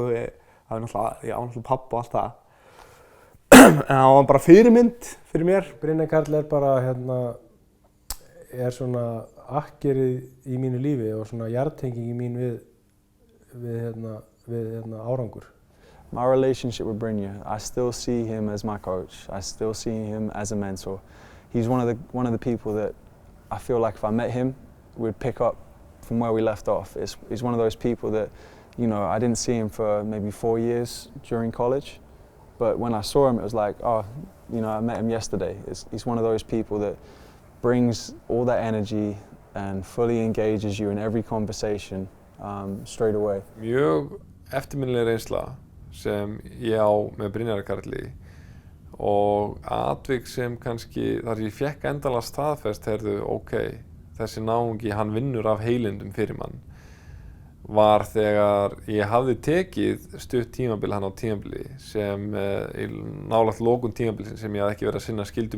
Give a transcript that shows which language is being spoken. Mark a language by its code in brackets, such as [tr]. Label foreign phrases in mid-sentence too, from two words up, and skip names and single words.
[is] Ég á náttúrulega pappa og allt það. En hann var bara fyrirmynd fyrir mér. Brynjar Karl er bara er svona akkerið í mínu lífi og svona jarðtenging í mín við árangur. [en] My relationship with Brynjar, I still see him as my coach. I still see him as a mentor. He's one of the people that I feel like if I met him, we'd pick up from where we left off. He's one of those people that, you know, I didn't see him for maybe 4 years during college, but when I saw him, it was like, oh, you know, I met him yesterday. He's one of those people that brings all that energy and fully engages you in every conversation straight away. [is] Mjög eftirminnileg reynsla sem ég á með Brynjari Karli og atvik sem kannski þar ég fékk endanlega staðfest, ok, þessi náungi hann vinnur af heilindum fyrir mann, var þegar ég hafði tekið stutt tímabil hann á tímabili sem nálægt lokun tímabilsins sem ég hafði ekki verið að sinna skyldum